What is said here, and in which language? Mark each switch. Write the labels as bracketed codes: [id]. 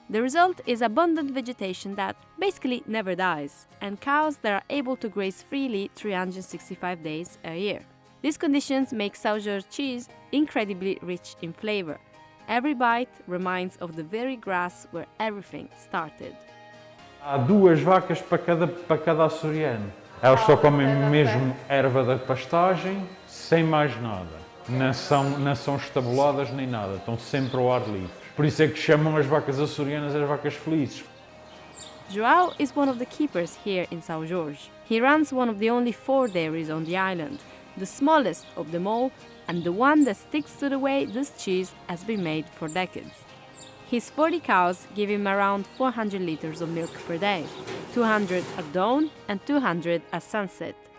[en] The result is abundant vegetation that basically never dies, and cows that are able to graze freely 365 days a year. These conditions make São Jorge cheese incredibly rich in flavor. Every bite reminds of the very grass where everything started. [pt] Há 2 vacas para cada açoriano. Elas só comem mesmo erva da pastagem, sem mais nada. Não são estabuladas nem nada, estão sempre ao ar livre. Por isso é que chamam as vacas açorianas as vacas felizes. [en] João is one of the keepers here in São Jorge. He runs one of the only 4 dairies on the island, the smallest of them all, and the one that sticks to the way this cheese has been made for decades. His 40 cows give him around 400 liters of milk per day, 200 at dawn and 200 at sunset.